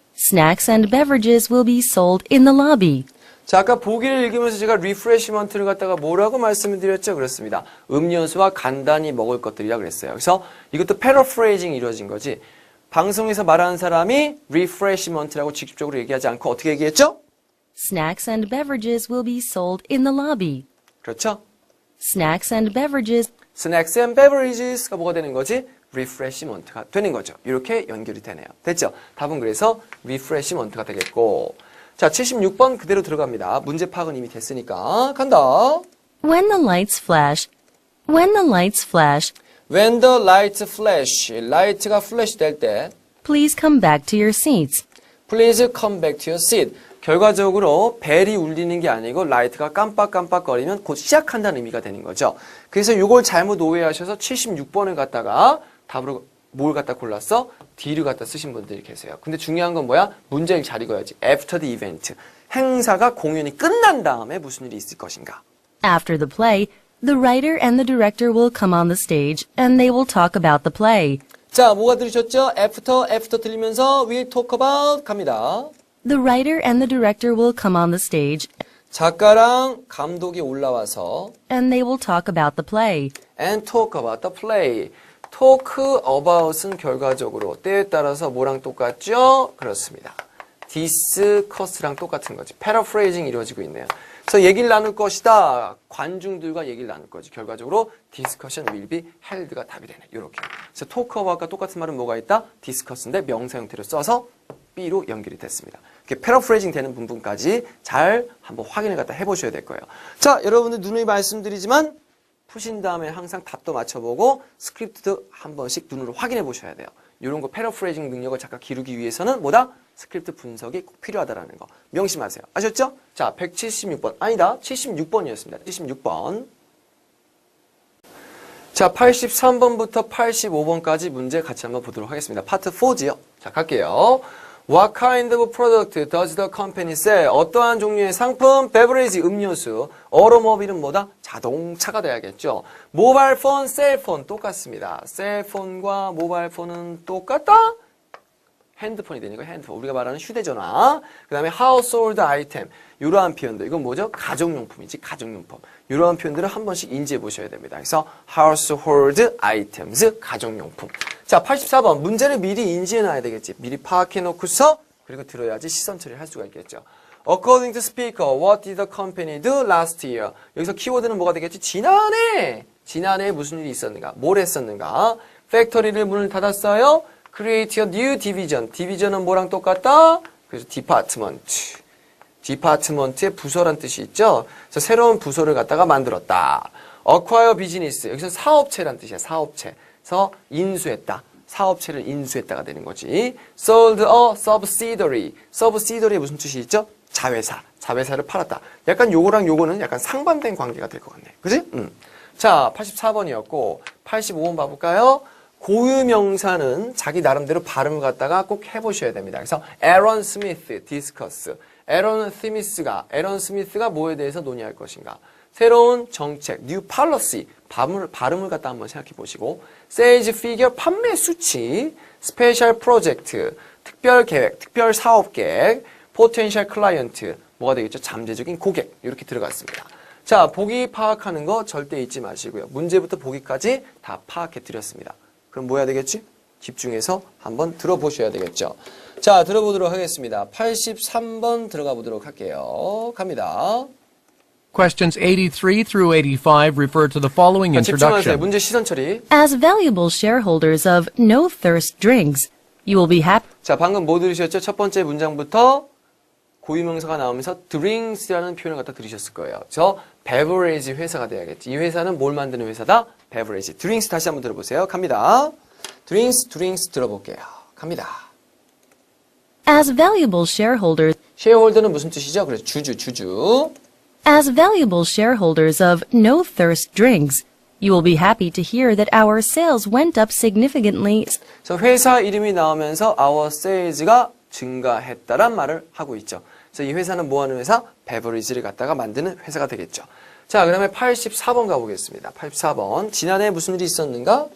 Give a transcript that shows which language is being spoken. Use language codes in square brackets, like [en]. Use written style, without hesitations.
[en] snacks and beverages will be sold in the lobby. [ko] 자, 아까 보기를 읽으면서 제가 리프레시먼트를 갖다가 뭐라고 말씀을 드렸죠? 그렇습니다. 음료수와 간단히 먹을 것들이라 그랬어요. 그래서 이것도 패러프레이징이 이루어진 거지. 방송에서 말하는 사람이 리프레시먼트라고 직접적으로 얘기하지 않고 어떻게 얘기했죠? [en] Snacks and beverages will be sold in the lobby. [ko] 그렇죠? [en] Snacks and beverages Snacks and beverages [ko] 가 뭐가 되는 거지? refreshment가 되는 거죠. 이렇게 연결이 되네요. 됐죠? 답은 그래서 refreshment가 되겠고. 자, 76번 그대로 들어갑니다. 문제 파악은 이미 됐으니까. 간다. [en] When the lights flash. When the lights flash, When the lights flash. [ko] 라이트가 flash 될 때 [en] please come back to your seats. Please come back to your seat. [ko] 결과적으로 벨이 울리는 게 아니고 라이트가 깜빡깜빡거리면 곧 시작한다는 의미가 되는 거죠. 그래서 이걸 잘못 오해하셔서 76번을 갖다가 답으로 뭘 갖다 골랐어? D를 갖다 쓰신 분들이 계세요. 근데 중요한 건 뭐야? 문제를 잘 읽어야지. [en] After the event. [ko] 행사가 공연이 끝난 다음에 무슨 일이 있을 것인가? [en] After the play, the writer and the director will come on the stage and they will talk about the play. [ko] 자, 뭐가 들으셨죠? [en] After [ko] 들리면서 [en] we'll talk about [ko] 갑니다. [en] The writer and the director will come on the stage [ko] 작가랑 감독이 올라와서 [en] and they will talk about the play. and talk about the play. [ko] talk about은 결과적으로 때에 따라서 뭐랑 똑같죠? 그렇습니다. discuss랑 똑같은 거지. paraphrasing 이루어지고 있네요. 그래서 얘기를 나눌 것이다. 관중들과 얘기를 나눌 거지. 결과적으로 [en] discussion will be held [ko] 가 답이 되네. 이렇게. 그래서 talk about과 똑같은 말은 뭐가 있다? discuss인데 명사 형태로 써서 B로 연결이 됐습니다. 이렇게 paraphrasing 되는 부분까지 잘 한번 확인을 갖다 해보셔야 될 거예요. 자, 여러분들 누누이 말씀드리지만 푸신 다음에 항상 답도 맞춰보고 스크립트도 한 번씩 눈으로 확인해 보셔야 돼요. 이런 거 패러프레이징 능력을 잠깐 기르기 위해서는 뭐다? 스크립트 분석이 꼭 필요하다라는 거 명심하세요. 아셨죠? 자, 176번 아니다 76번이었습니다. 76번. 자, 83번부터 85번까지 문제 같이 한번 보도록 하겠습니다. 파트 4지요. 자, 갈게요. [en] What kind of product does the company sell? [ko] 어떠한 종류의 상품, beverage, 음료수, automobile 뭐다? 자동차가 돼야겠죠. 모바일 폰, 셀폰 똑같습니다. 셀폰과 모바일 폰은 똑같다? 핸드폰이 되니까 핸드폰. 우리가 말하는 휴대전화. 그 다음에 household item. 이러한 표현들. 이건 뭐죠? 가정용품이지, 가정용품. 이러한 표현들을 한 번씩 인지해 보셔야 됩니다. 그래서 household items, 가정용품. 자, 84번. 문제를 미리 인지해 놔야 되겠지. 미리 파악해 놓고서 그리고 들어야지 시선 처리를 할 수가 있겠죠. [en] According to speaker, what did the company do last year? [ko] 여기서 키워드는 뭐가 되겠지? 지난해에 무슨 일이 있었는가? 뭘 했었는가? 팩토리를 문을 닫았어요. [en] Create a new division. 디비전은 뭐랑 똑같다? [ko] 그래서 department. 디파트먼트의 부서란 뜻이 있죠. 그래서 새로운 부서를 갖다가 만들었다. [en] Acquire business. [ko] 여기서 사업체란 뜻이야. 사업체. 그래서 인수했다. 사업체를 인수했다가 되는 거지. [en] Sold a subsidiary. [ko] subsidiary에 무슨 뜻이 있죠? 자회사. 자회사를 팔았다. 약간 요거랑 요거는 약간 상반된 관계가 될 것 같네. 그지? 자, 84번이었고 85번 봐볼까요? 고유명사는 자기 나름대로 발음을 갖다가 꼭 해보셔야 됩니다. [en] 그래서 Aaron Smith discuss. [ko] 에런 스미스가 뭐에 대해서 논의할 것인가. 새로운 정책, new policy, 발음을 갖다 한번 생각해 보시고, sales figure, 판매 수치, special project, 특별 계획, 특별 사업 계획, potential client, 뭐가 되겠죠? 잠재적인 고객, 이렇게 들어갔습니다. 자, 보기 파악하는 거 절대 잊지 마시고요. 문제부터 보기까지 다 파악해 드렸습니다. 그럼 뭐 해야 되겠지? 집중해서 한번 들어보셔야 되겠죠. 자, 들어보도록 하겠습니다. 83번 들어가 보도록 할게요. 갑니다. [en] Questions 83 through 85 refer to the following [ko] 집중하세요. [en] introduction. [ko] 문제 시선 처리. [en] As valuable shareholders of No Thirst Drinks, you will be happy. [ko] 자, 방금 뭐 들으셨죠? 첫 번째 문장부터 고유명사가 나오면서 drinks라는 표현을 갖다 들으셨을 거예요. 저 beverage 회사가 돼야겠지. 이 회사는 뭘 만드는 회사다? [en] beverage. [ko] drinks 다시 한번 들어보세요. 갑니다. drinks 들어볼게요. 갑니다. [en] As valuable shareholders, [ko] shareholder는 무슨 뜻이죠? 그래서 주주. [en] as valuable shareholders of No Thirst Drinks, you will be happy to hear that our sales went up significantly. [ko] 그래서 회사 이름이 나오면서 our sales가 증가했다란 말을 하고 있죠. 그래서 이 회사는 뭐 하는 회사? 베버리지를 갖다가 만드는 회사가 되겠죠. 자, 그 다음에 84번 가보겠습니다. 84번. 지난해 무슨 일이 있었는가?